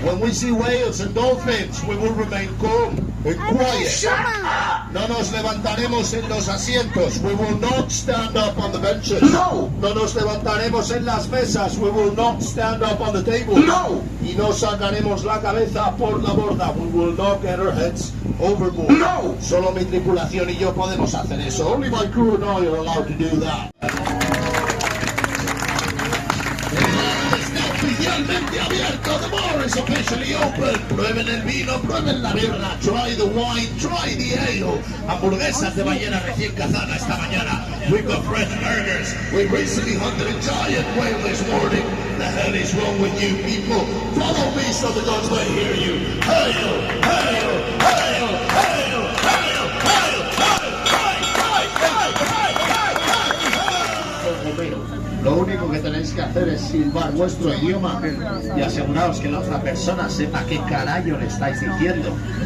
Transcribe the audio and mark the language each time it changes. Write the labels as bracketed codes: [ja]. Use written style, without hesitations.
[en] When we see whales and dolphins, we will remain calm and quiet. [es] No nos levantaremos en los asientos. [en] We will not stand up on the benches. No. [es] No nos levantaremos en las mesas. [en] We will not stand up on the table. No. [es] Y no sacaremos la cabeza por la borda. [en] We will not get our heads overboard. No. [es] Solo mi tripulación y yo podemos hacer eso. [en] Only my crew and I are allowed to do that. [es] Oficialmente abierto, [en] the bar is officially open. [es] Prueben el vino, prueben la birra, [en] try the wine, try the ale. [es] Hamburguesas de ballena recién cazada esta mañana. [en] We've got fresh burgers. We recently hunted a giant whale this morning. The hell is wrong with you people? Follow me so the gods may hear you. Hail, hail, hail, hail, [es] hail, hail, hail, Lo único que tenéis que hacer es silbar vuestro idioma y aseguraos que la otra persona sepa qué carajo le estáis diciendo.